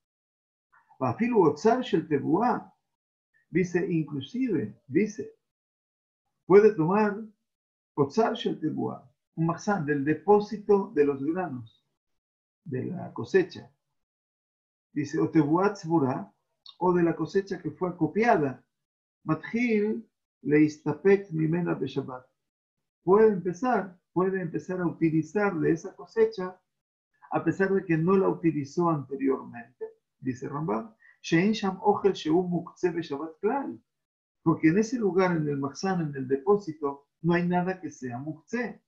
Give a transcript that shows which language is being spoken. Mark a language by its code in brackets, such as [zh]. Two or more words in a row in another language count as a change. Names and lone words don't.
[es] Dice, inclusive, puede tomar [he] אוצר של תבואה, [es] un mazán del depósito de los granos, de la cosecha. Dice, o [he] תבואה צבורה, [es] o de la cosecha que fue acopiada. [he] מתחיל להסתפק ממנה בשבת. [es] Puede empezar a utilizar de esa cosecha, a pesar de que no la utilizó anteriormente, dice Rambam, [he] שאין שם אוכל שהוא מוקצה בשבת כלל. [es] Porque en ese lugar, en el mazán, en el depósito, no hay nada que sea muktzeh.